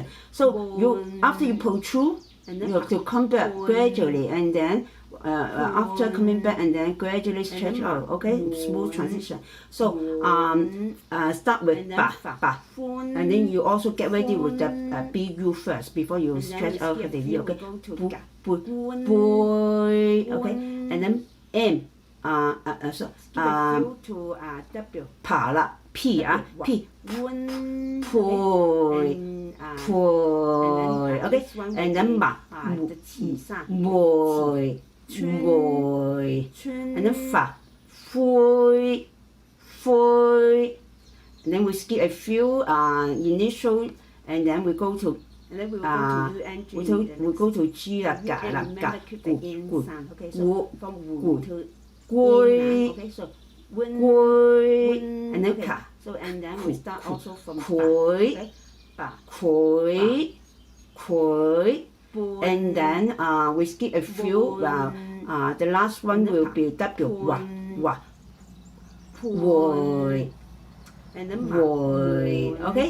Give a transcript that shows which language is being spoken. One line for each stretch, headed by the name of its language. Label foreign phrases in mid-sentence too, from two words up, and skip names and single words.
English: So you after you protrude, you have to come back gradually, and then after coming back and then gradually stretch out, okay? Smooth transition. So start with ba, ba, and then you also get ready with the bu first before you stretch out the u, okay? Boy, okay? And then m, so pa la, p, p, poi, okay? And then ma, boy, boy, and then fa, foy, foy, and then we skip a few initial, and then we go to we go to G, ga, la, ga, gu, gu, gu, gu, gui, gui, and then ka, so and then we start also from koi, koi, koi. And then we skip a few. The last one will be W, wa, wa, woi, and then woi, okay?